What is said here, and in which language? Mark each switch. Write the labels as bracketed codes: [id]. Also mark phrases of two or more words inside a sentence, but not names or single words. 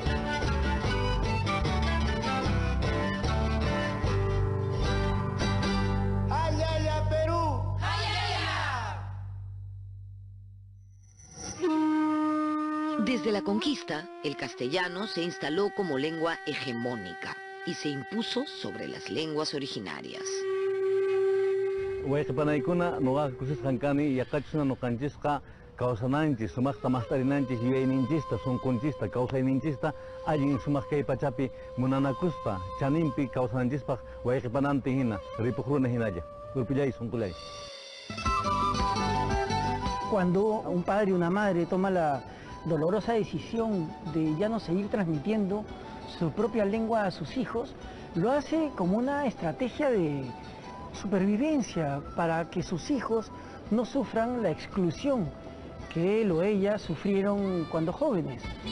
[es] ¡Ayaya, Perú! Desde la conquista, el castellano se instaló como lengua hegemónica y se impuso sobre las lenguas originarias. [qu] Wayqipanaykuna nuqaqa kusisqankani yaqachuna nuqanchisqa kawsananchis sumaqta maqtarinanchis yuyayninchista sunqunchista kawsayninchista allin sumaq kay pachapi munanakuspa chaninpi kawsananchispaq wayqipananti hina ripuqruna hinalla urpillay sunqulay. [es] Cuando un padre y una madre toma la dolorosa decisión de ya no seguir transmitiendo su propia lengua a sus hijos, lo hace como una estrategia de supervivencia para que sus hijos no sufran la exclusión que él o ella sufrieron cuando jóvenes.